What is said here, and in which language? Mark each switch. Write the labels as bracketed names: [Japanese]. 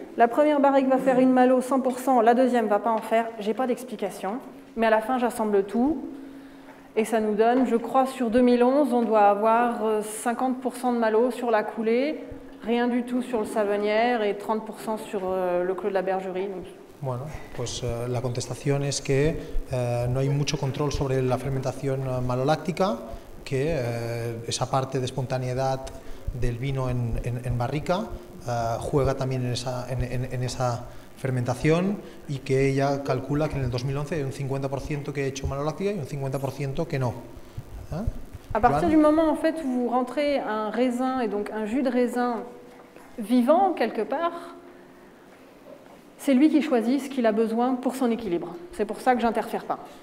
[French] La première barrique va faire une malo 100%, la deuxième ne va pas en faire. J'ai pas d'explication. Mais à la fin, j'assemble tout. Et ça nous donne, je crois, sur 2011, on doit avoir 50% de malo sur la coulée, rien du tout sur le Savenière et 30% sur le Clos de la Bergerie. [Spanish] Bueno, pues la contestación es que no hay mucho control sobre la fermentación maloláctica, que esa parte de espontaneidad del vino en barrica juega también en esa fermentación, y que ella calcula que en el 2011 hay un 50% que ha hecho maloláctica y un 50% que no. [French] À partir du moment en fait où vous rentrez un raisin et donc un jus de raisin vivant quelque part, c'est lui qui choisit ce qu'il a besoin pour son équilibre. C'est pour ça que j'interfère pas.